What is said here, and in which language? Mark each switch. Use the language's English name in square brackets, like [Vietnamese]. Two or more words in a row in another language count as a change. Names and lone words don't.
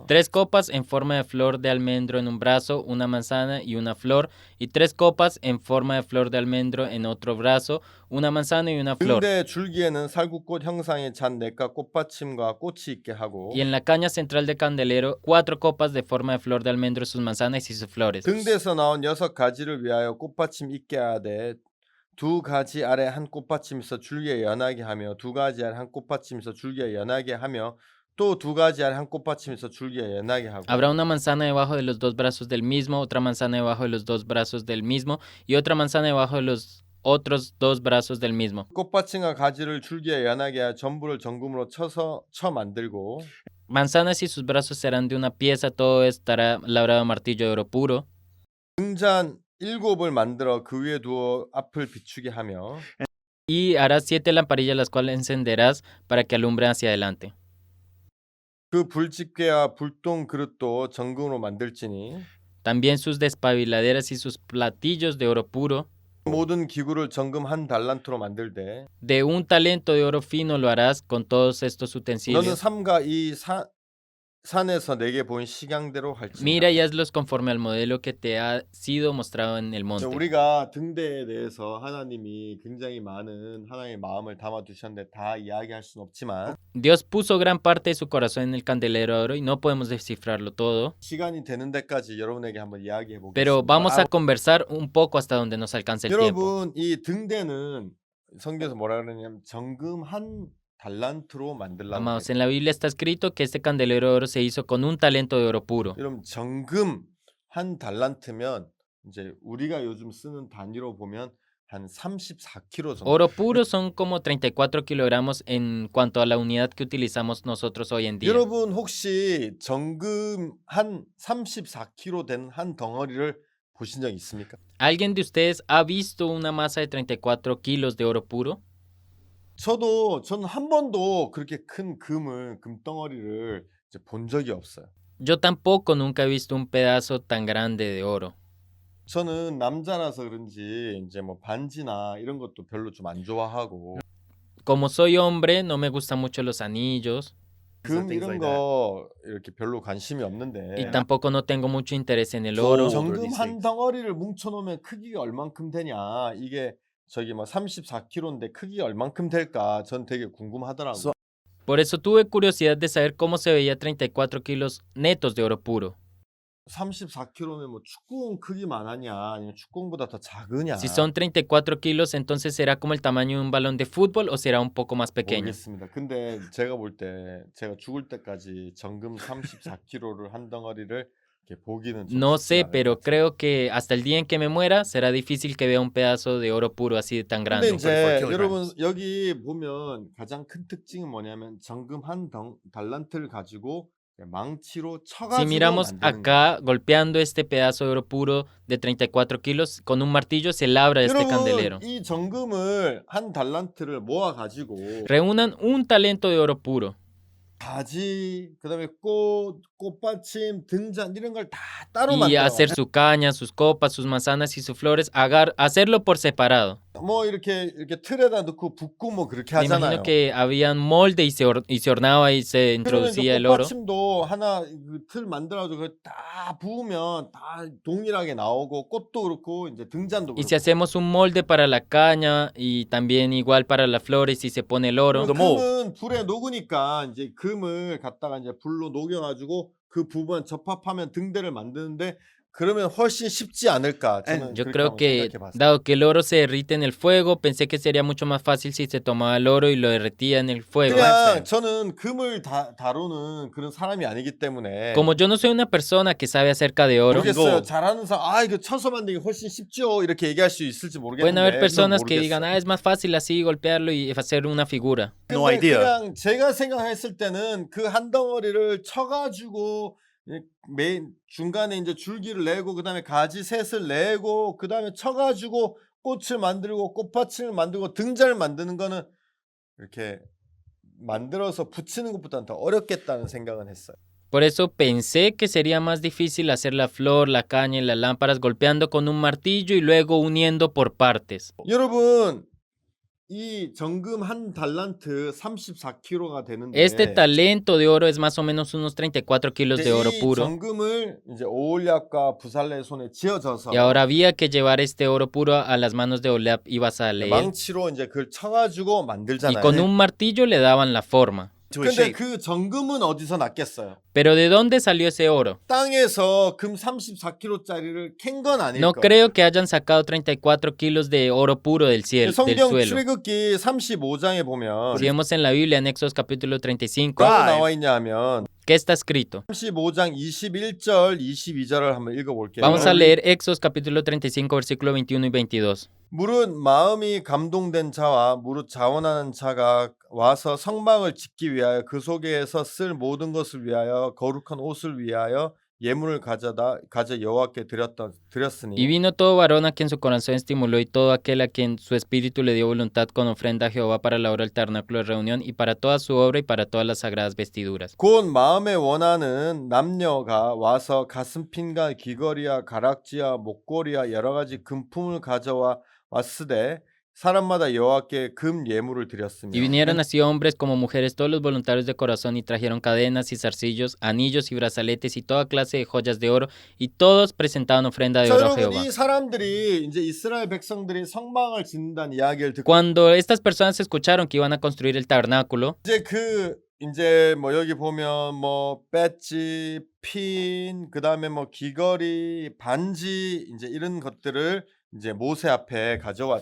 [Spanish] 3 copas en forma de flor de almendro en un brazo, una manzana y una flor, y 3 copas en forma de flor de almendro en otro brazo, una manzana y una flor. [Korean] 등대 줄기에는 살구꽃 형상의 잔넷과 꽃받침과 꽃이 있게 하고 [Spanish] Y en la caña central del candelero, 4 copas de forma de flor de almendro, sus manzanas y sus flores. [Korean] 등대에서 나온 6가지를 위하여 꽃받침 있게 하되 2가지 아래 한 꽃받침 있어 줄기에 연하게 하며 2가지 아래 한 꽃받침 있어 줄기에 연하게 하며 또 2가지 아래 한 꽃받침 있어 줄기에 연하게 하고 [Spanish] Habrá una manzana debajo de los 2 brazos del mismo, otra manzana debajo de los 2 brazos del mismo, y otra manzana debajo de los otros 2 brazos del mismo. [Korean] 꽃받침과 가지를 줄기에 연하게 하여 전부를 정금으로 쳐 만들고 [Spanish] Manzanas y sus brazos serán de una pieza, todo estará labrado a martillo de oro puro. [Korean] 등잔 7을 만들어 그 위에 두어 앞을 비추게 하며 [Spanish] Y harás 7 lamparillas, las cuales encenderás para que alumbren hacia adelante. [Korean] 그 불집게와 불똥 그릇도 정금으로 만들지니 [Spanish] También sus despabiladeras y sus platillos de oro puro. [Korean] 모든 기구를 정금 한 달란트로 만들되 [Spanish] De un talento de oro fino lo harás con todos estos [Korean] 너는 [Spanish] utensilios. [Korean] 삼가 이 산에서 내게 보인 식양대로 할지니라. [Spanish] Mira y hazlos conforme al modelo que te ha sido mostrado en el [Korean] 자, [Spanish] monte. [Korean] 우리가 등대에 대해서 하나님이 굉장히 많은 하나님의 마음을 담아 두셨는데 다 이야기할 수는 없지만 [Spanish] Dios puso gran parte de su corazón en el candelero de oro y no podemos descifrarlo todo, [Korean] 시간이 되는 데까지 여러분에게 한번 이야기해 [Spanish] pero vamos a [Korean] 보겠습니다. [Spanish] conversar un poco hasta donde nos alcance el tiempo. [Korean] 여러분, 이 등대는 성경에서 뭐라 그러냐면 정금 한 달란트로 만들라고 [Spanish] Amados, [Korean] 해요. [Spanish] en la Biblia está escrito que este candelero de oro se hizo con un talento de oro puro. [Korean] 여러분, 정금 한 달란트면 이제 우리가 요즘 쓰는 단위로 보면 한 34kg 정도. [Spanish] Oro puro son como 34 kilogramos en cuanto a la unidad que utilizamos nosotros hoy en día. [Korean] 여러분 혹시 정금 한 34kg 된 한 덩어리를 보신 적 있습니까? [Spanish] ¿Alguien de ustedes ha visto una masa de 34 kilos de oro puro? [Korean] 저는 한 번도 그렇게 큰 금덩어리를 이제 본 적이 없어요. [Spanish] Yo tampoco nunca he visto un pedazo tan grande de oro. [Korean] 저는 남자라서 그런지 이제 뭐 반지나 이런 것도 별로 좀 안 좋아하고 [Spanish] Como soy hombre, no me gustan mucho los anillos [Korean] 금 [English] things [Korean] 이런 [English] like [Korean] 거 이렇게 별로 관심이 [Spanish] y [Korean] 없는데 [Spanish] tampoco no tengo mucho interés en el oro. [Korean] 정금 [English] these [Korean] 한 [English] things. [Korean] 덩어리를 뭉쳐놓으면 크기가 얼만큼 되냐 이게 저기 뭐 34kg인데 크기가 얼만큼 될까 전 되게 궁금하더라고요. [Spanish] Por eso tuve curiosidad de saber cómo se veía 34 kilos netos de oro puro. [Korean] 34kg면 뭐 축구공 크기만 하냐 아니면 축구공보다 더 작으냐 [Spanish] Si son 34 kilos, entonces será como el tamaño de un balón de fútbol o será un poco más pequeño. [Korean] 모르겠습니다. 근데 제가 볼 때 제가 죽을 때까지 정금 34kg를 한 덩어리를 이렇게 보기는 좀 [Spanish] No [Korean] 쉽지 [Spanish] sé, [Korean] 않을 [Spanish] pero [Korean] 것 같아요. [Spanish] creo que hasta el día en que me muera será difícil que vea un pedazo de oro puro así de tan [Korean] 근데 [Spanish] grande. [Korean] 이제 44 여러분 여기 보면 가장 큰 특징은 뭐냐면 정금 한 달란트를 가지고 망치로 [Spanish] Si [Korean] 쳐가지고 [Spanish] miramos [Korean] 만드는 거예요. [Spanish] acá, golpeando este pedazo de oro puro de 34 kilos, con un martillo se labra este candelero. [Korean] 여러분 이 정금을 한 달란트를 모아 가지고 [Spanish] Reúnan un talento de oro puro. [Korean] 가지 그다음에 꽃받침 등잔 이런 걸 다 따로 [Spanish] Y [Korean] 만들어. [Spanish] hacer su caña, sus copas, sus manzanas y sus flores, hacerlo por separado. [Korean] 뭐 이렇게 틀에다 넣고 붓고 뭐 그렇게 [Spanish] Me [Korean] 하잖아요. [Spanish] imagino que había un molde y se hornaba y se [Korean] 그러면 [Spanish] introducía [Korean] 이제 [Spanish] el oro. [Korean] 꽃받침도 하나 틀 만들어가지고 그걸 다 부으면 다 동일하게 나오고 꽃도 그렇고 이제 등잔도 [Spanish] Y [Korean] 그렇고. [Spanish] si hacemos un molde para la caña y también igual para las flores y se pone el oro. [Korean] 금은 불에 녹으니까 이제 금을 갖다가 이제 불로 녹여가지고 그 부분 접합하면 등대를 만드는데 그러면 훨씬 쉽지 않을까 저는 [Spanish] Yo [Korean] 그렇게 [Spanish] creo [Korean] 한번 [Spanish] que, [Korean] 생각해봤어요. [Spanish] dado que el oro se derrite en el fuego, pensé que sería mucho más fácil si se tomaba el oro y lo derretía en el fuego. [Korean] 그냥 저는 금을 다루는 그런 사람이 아니기 때문에 [Spanish] Como yo no soy una persona que sabe acerca de oro, [Korean] 모르겠어요. 잘하는 사람 이거 쳐서 만들기 훨씬 쉽죠 이렇게 얘기할 수 있을지 [Spanish] pueden haber [Korean] 모르겠는데 [Spanish] personas que [Korean] 모르겠어요. [Spanish] digan, es más fácil así golpearlo y hacer una figura. No [Korean] 근데 [Spanish] idea. [Korean] 그냥 제가 생각했을 때는 그 한 덩어리를 쳐가지고 메인 중간에 이제 줄기를 내고 그다음에 가지 셋을 내고 그다음에 쳐가지고 꽃을 만들고 꽃받침을 만들고 등잔을 만드는 거는 이렇게 만들어서 붙이는 것보다는 더 어렵겠다는 생각은 했어요. [Spanish] Por eso pensé que sería más difícil hacer la flor, la caña y las lámparas golpeando con un martillo y luego uniendo por partes. [Korean] 여러분 이 정금 한 달란트 34kg가 되는데 [Spanish] Este talento de oro es más o menos unos 34 kilos de oro [Korean] 이 [Spanish] puro. [Korean] 정금을 이제 오올리압과 부살레의 손에 쥐어져서 [Spanish] Y ahora había que llevar este oro puro a las manos de Oleab y Basaleel. [Korean] 망치로 이제 그걸 쳐가지고 [Spanish] Y [Korean] 만들잖아요. [Spanish] con un martillo le daban la forma. [English] To a [Korean] 근데 [English] shape. [Korean] 그 정금은 어디서 났겠어요? [Spanish] Pero ¿de dónde salió ese oro? [Korean] 땅에서 금 34kg짜리를 캔 건 아닐 [Spanish] No [Korean] 거예요. [Spanish] creo que hayan sacado 34 kilos de oro puro del cielo, del [Korean] 성경 [Spanish] suelo. [Korean] 출애굽기 35장에 보면 [Spanish] Si vemos en la Biblia, en Éxodo capítulo 35, [Korean] 뭐라고 나와 있냐 하면 [Spanish] ¿qué está escrito? [Korean] 35장 21절 22절을 한번 읽어볼게요. [Spanish] Vamos a leer Éxodo capítulo 35, versículo 21 y 22. [Korean] 무릇 마음이 감동된 자와 무릇 자원하는 자가 와서 성막을 짓기 위하여 그 속에서 쓸 모든 것을 위하여 거룩한 옷을 위하여 예물을 가져 여호와께 [Spanish] Y [Korean] 드렸으니 [Spanish] vino todo varón a quien su corazón estimuló y todo aquel a quien su espíritu le dio voluntad con ofrenda a Jehová para la obra del tabernáculo de reunión y para toda su obra y para todas las sagradas vestiduras. [Korean] 곧 마음에 원하는 남녀가 와서 가슴핀과 귀걸이와 가락지와 목걸이와 여러 가지 금품을 가져와 왔으되 사람마다 여호와께 금 예물을 [Spanish] Y [Korean] 드렸으며 [Spanish] vinieron así hombres como mujeres, todos los voluntarios de corazón, y trajeron cadenas y zarcillos, anillos y brazaletes y toda clase de joyas de oro, y todos presentaban ofrenda de [Korean] 자, [Spanish] oro a [Korean] 여러분 [Spanish] Jehová. [Korean] 이 사람들이 이제 이스라엘 백성들이 성막을 짓는다는 이야기를 듣고 [Spanish] Cuando estas personas escucharon que iban a construir el tabernáculo, [Korean] 이제 뭐 여기 보면 뭐 배지, 핀, 그다음에 뭐 귀걸이, 반지 이제 이런 것들을 이제 모세 앞에 가져왔죠.